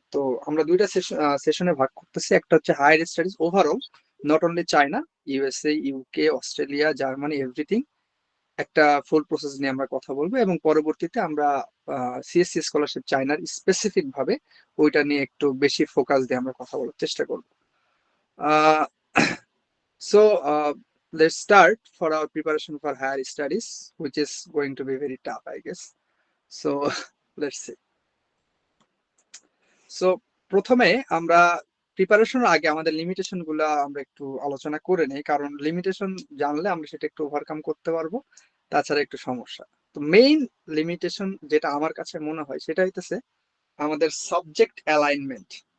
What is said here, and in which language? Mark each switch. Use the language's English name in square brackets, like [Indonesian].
[Bangla] তো আমরা 2টা সেশনে ভাগ করতেছি। একটা হচ্ছে higher studies overall, not only China, USA, UK, Australia, Germany, everything, একটা ফুল প্রসেস নিয়ে আমরা কথা বলবো। এবং পরবর্তীতে আমরা সিএসসি স্কলারশিপ চায়নার স্পেসিফিক ভাবে ওইটা নিয়ে একটু বেশি ফোকাস দিয়ে আমরা কথা বলার চেষ্টা করবো। [English] So let's start for our preparation for higher studies, which is going to be very tough, I guess. So let's see. [Bangla] So প্রথমে আমরা প্রিপারেশনের আগে আমাদের লিমিটেশন গুলা আমরা একটু আলোচনা করে নেই, কারণ লিমিটেশন জানলে আমরা সেটা একটু ওভারকাম করতে পারবো, তাছাড়া একটু সমস্যা। তো মেইন লিমিটেশন যেটা আমার কাছে মনে হয় সেটা হইতেছে আমাদের সাবজেক্ট অ্যালাইনমেন্ট।